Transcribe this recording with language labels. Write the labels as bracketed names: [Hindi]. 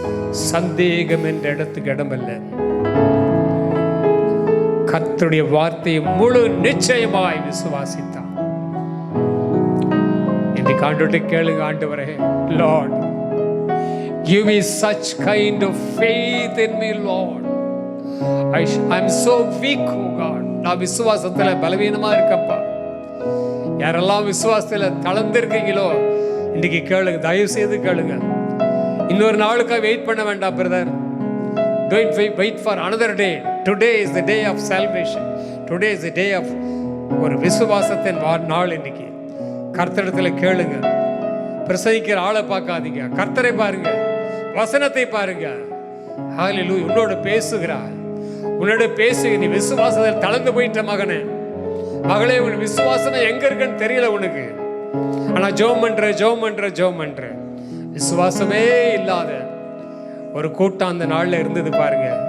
[Tamil] சந்தேகம் என்ற இடத்துக்கு இடமல்ல. கர்த்தருடைய வார்த்தையை முழு நிச்சயமாய் விசுவாசித்தான். இன்னைக்கு ஆண்டவர்கிட்ட கேளுங்க, ஆண்டவரே, [English] Lord, give me such kind of faith in me, Lord. I'm so weak, oh God. [Tamil] நான் விசுவாசத்துல பலவீனமா இருக்கப்பா. யாரெல்லாம் விசுவாசத்துல தளர்ந்திருக்கீங்களோ இன்னைக்கு கேளுங்க, தயவு செய்து கேளுங்க. இன்னொரு நாளுக்காக வெயிட் பண்ண வேண்டாம் brother. [English] Don't wait for another day. Today is the day of salvation. Today is the day of [Tamil] ஒரு விசுவாசத்தின் நாள். இன்னைக்கு கர்த்தரிடத்துல கேளுங்க. பிரசங்கிக்கிற ஆளை பார்க்காதீங்க, கர்த்தரை பாருங்க, வசனத்தை பாருங்க. ஹல்லேலூயா. உன்னோட பேசுகிறார், உன்னோட பேசு. நீ விசுவாசத்தில் தளர்ந்து போயிட்ட மகனே, மகளே, உன் விசுவாசம் எங்க இருக்குன்னு தெரியல உனக்கு. ஆனா ஜெபம் பண்ற விசுவாசமே இல்லாத ஒரு கூட்டம் அந்த நாள்ல இருந்தது பாருங்க.